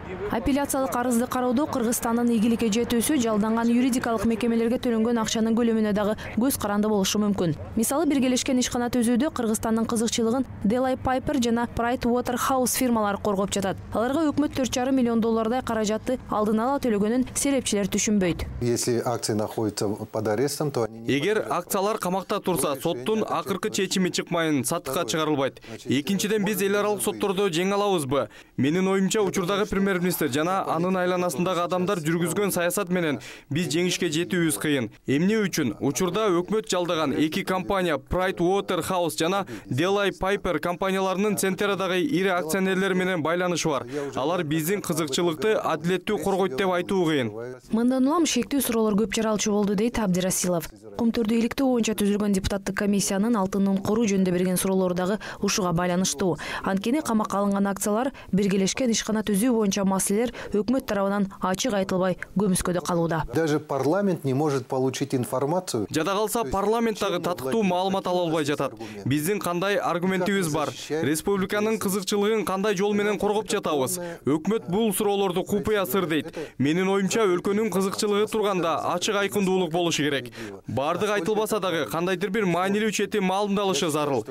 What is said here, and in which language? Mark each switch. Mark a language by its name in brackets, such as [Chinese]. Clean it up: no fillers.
[Kyrgyz] Апелляциялык арызды кароодо Кыргызстандын ийгиликке жетүүсү жалданган юридикалык мекемелерге төлөнгөн акчанын көлөмүнө дагы көз каранды болушу мүмкүн. Мисалы, биргелешкен ишкана түзүүдө Кыргызстандын кызыкчылыгын Delay Piper жана Pride Waterhouse фирмалары коргоп жатат. Аларга өкмөт 4,5 миллион доллардай каражатты алдын ала төлөгөнүн серепчилер түшүнбөйт. [Russian] Если акции находятся под арестом, то они... [Kyrgyz] Эгер акциялар камакта турса, соттун акыркы чечими чыкмайын саттыкка чыгарылбайт. Экинчиден, биз эл аралык соттордо жеңе алабызбы? Менин оюмча, учурдагы премьер-министр жана анын айланасындагы адамдар жүргүзгөн саясат менен биз жеңишке жетүүбүз кыйын. Эмне үчүн? Учурда өкмөт жалдаган эки компания Pride Waterhouse жана Delay Piper компанияларынын Центерадагы ири акционерлери менен байланышы бар. Алар биздин кызыкчылыкты адилеттүү коргойт деп айтуу кыйын. Мындан улам шектүү суроолор көп жаралчу болду, дейт Абдирасилов. Кумтөрдү иликтөө боюнча түзүлгөн депутаттык комиссиянын алтындын коруу жөнүндө берген суроолору дагы ушуга байланыштуу. Анткени камакка алынган акциялар биргелешкен ишкана түзүү боюнча маселелер өкмөт тарабынан ачык айтылбай көмүскөдө калууда. [Russian] Даже парламент не может получить информацию. [Kyrgyz] Жада калса парламенттагы татыктуу маалымат ала албай жатат. Биздин кандай аргументибиз бар? Республиканын кызыкчылыгын кандай жол менен коргоп жатабыз? Өкмөт бул суроолорду купуя сыр дейт. Менин оюмча өлкөнүн кызыкчылыгы турганда ачык айкындуулук болушу керек. Бардык айтылбаса дагы кандайдыр бир маанилүү чети маалымдалышы зарыл.